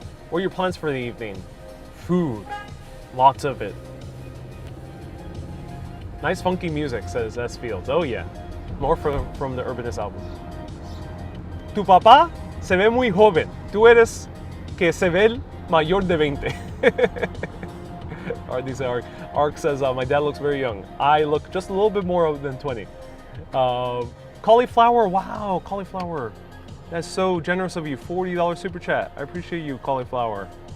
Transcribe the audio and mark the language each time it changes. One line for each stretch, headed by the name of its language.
English: What are your plans for the evening? Food. Lots of it. Nice funky music, says S. Fields. Oh yeah. More from the Urbanist album.
Spanish: Tu papá se ve muy joven. Tú eres que se ve el mayor de 20.
English: Ark says, my dad looks very young. I look just a little bit more than 20. Cauliflower, wow, cauliflower. That's so generous of you. $40 super chat. I appreciate you, cauliflower.